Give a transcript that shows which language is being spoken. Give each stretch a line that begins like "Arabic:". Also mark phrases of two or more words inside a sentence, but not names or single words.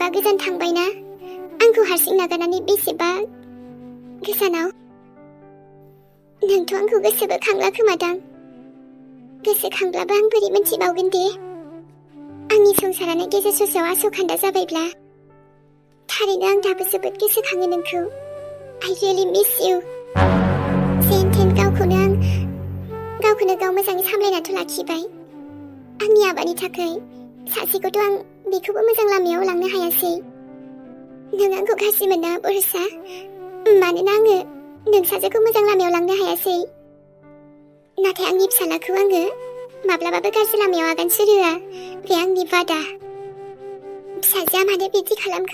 Bodo: गोजान थांबायना आंखौ हारसिं नागारनानै बेसेबा गोजानाव नोंथ' आंखौ गोसोबो खांला खोमादां गोसोखांब्लाबो आं बोरै मोनथिबावगोन दे आंनि संसारानो गेजेर ससेयाव आस'खान्दा जाबायब्ला थारैनो आं दाबो जोबोद गोसोखाङो नोंखौ
English: I really miss you
Bodo: जेन थेन गावखौनो गाव मोजाङै सामलायनाथ' लाखिबाय आंनि आबानि थाखाय सासेखौथ' आं बेखौबो मोजां लामायाव लांनो हायासै नों आंखौ गाज्रि मोना बरसा मानोना आङो नों सासेखौ मोजां लामायाव लांनो हायासै नाथाय आंनि फिसालाखौ आङो माब्लाबाबो गाज्रि लामायाव आगान सुरहोआ बे आंनि बादा फिसाजोआ मानो बिदि खालामखो